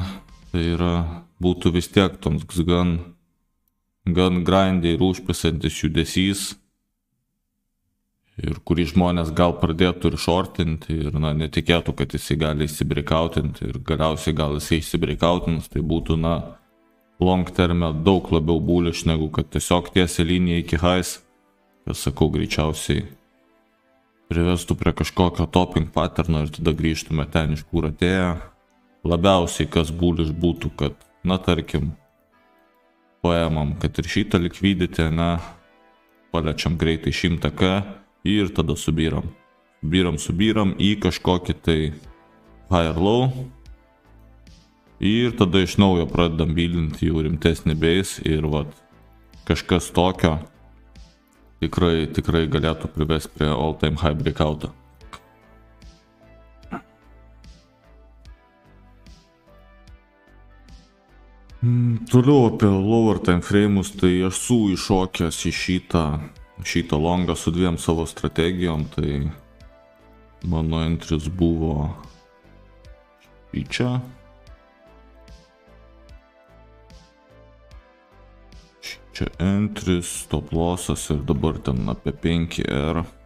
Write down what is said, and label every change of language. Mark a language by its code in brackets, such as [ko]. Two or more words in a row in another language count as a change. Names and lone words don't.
[lt] Tai yra, būtų vis tiek toks gan grindiai ir užpisantis judesys, ir kurį žmonės gal pradėtų ir shortinti, ir netikėtų, kad jisai gali įsibreakoutinti, ir galiausiai gal jisai įsibreakoutinus, tai būtų [en] long terme [lt] daug labiau bullish, negu kad tiesiog tiesia linija iki highs, kas sakau, greičiausiai privestų prie kažkokio [en] topping patterno [lt] ir tada grįžtume ten, iš kur atėjo. Labiausiai kas bullish būtų, kad, tarkim, paėmam, kad ir šitą liquidity, paliečiam greitai 100k ir tada subyram į kažkokį tai [en] higher low [lt] ir tada iš naujo pradedam bildinti jau rimtesnį base ir kažkas tokio tikrai galėtų privesti prie [en] all time high breakoutą. [lt] Toliau apie [en] lower time frame'us, [lt] tai aš esu iššokęs į šitą longą su dviem savo strategijom, tai mano entris buvo čia. Čia entris, [en] stop lossas [lt] ir dabar ten apie 5R.